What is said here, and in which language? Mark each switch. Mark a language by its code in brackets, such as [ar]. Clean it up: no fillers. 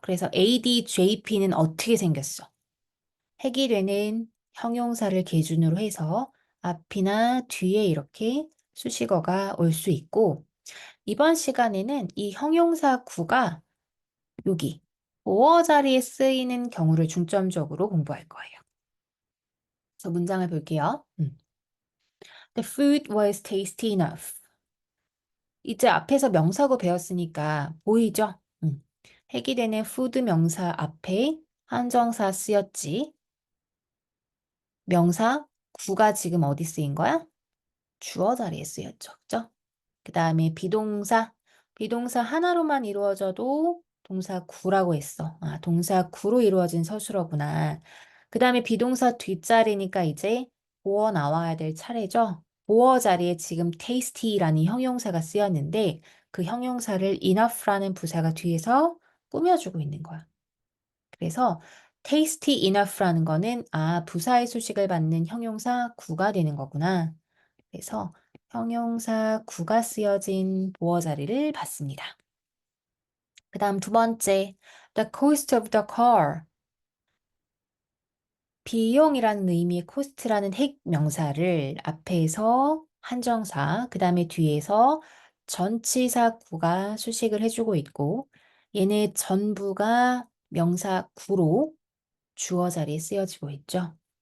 [ko] 그래서 A, D, J, P는 어떻게 생겼어? 해기되는 형용사를 기준으로 해서 앞이나 뒤에 이렇게 수식어가 올 수 있고, 이번 시간에는 이 형용사 구가 여기 보어 자리에 쓰이는 경우를 중점적으로 공부할 거예요. 그래서 문장을 볼게요. [en] The food was tasty enough. [ko] 이제 앞에서 명사구 배웠으니까 보이죠? 해기되는 food 명사 앞에 한정사 쓰였지. 명사 구가 지금 어디 쓰인 거야? 주어 자리에 쓰였죠. 그죠? 그 다음에 비동사. 비동사 하나로만 이루어져도 동사 구라고 했어. 동사 구로 이루어진 서술어구나. 그 다음에 비동사 뒷자리니까 이제 보어 나와야 될 차례죠. 보어 자리에 지금 tasty라는 형용사가 쓰였는데 그 형용사를 enough라는 부사가 뒤에서 꾸며주고 있는 거야. 그래서 [en] tasty enough [ko] 라는 거는 부사의 수식을 받는 형용사 구가 되는 거구나. 그래서 형용사 구가 쓰여진 보어 자리를 봤습니다. 그 다음 두 번째, [en] the cost of the car. [ko] 비용이라는 의미의 cost라는 핵 명사를 앞에서 한정사, 그 다음에 뒤에서 전치사 구가 수식을 해주고 있고, 얘네 전부가 명사 구로 주어 자리에 쓰여지고 있죠.